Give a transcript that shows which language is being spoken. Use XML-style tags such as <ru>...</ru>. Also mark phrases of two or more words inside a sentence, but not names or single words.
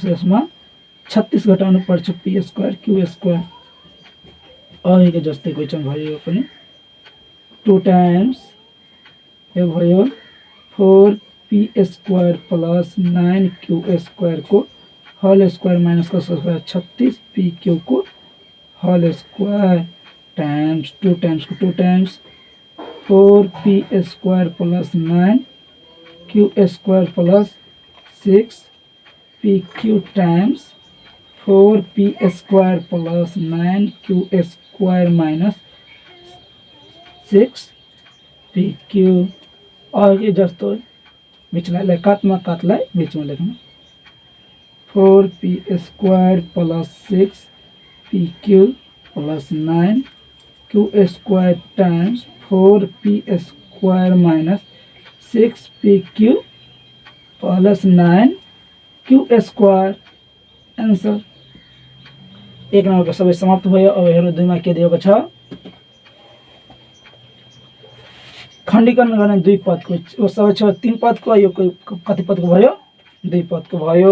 <ne>यसमा 36 घटाउनु पर्छ p² q²। अघिको जस्तै क्वेसन भयो यो पनि 2 टाइम्स यो भयो</ne> <en>4p² plus 9q² को whole square minus कसको square 36pq को whole square times 2 times को 2 times 4p² plus 9q² plus 6pq times 4p² plus 9q² minus 6pq।</en> <ne>अघि जस्तो बिचलाई कातलाई बिचमा लेख्नु</ne> <en>4p² plus 6pq plus 9q² times 4p² minus 6pq plus 9q².</en> <ne>आन्सर। 1 नम्बरको सबै समाप्त भयो। अब हेरौँ 2 मा के दिएको छ। खण्डीकरण गर्ने 2 पदको सबै छ 3 पदको, यो कति पदको भयो? 2 पदको भयो।</ne>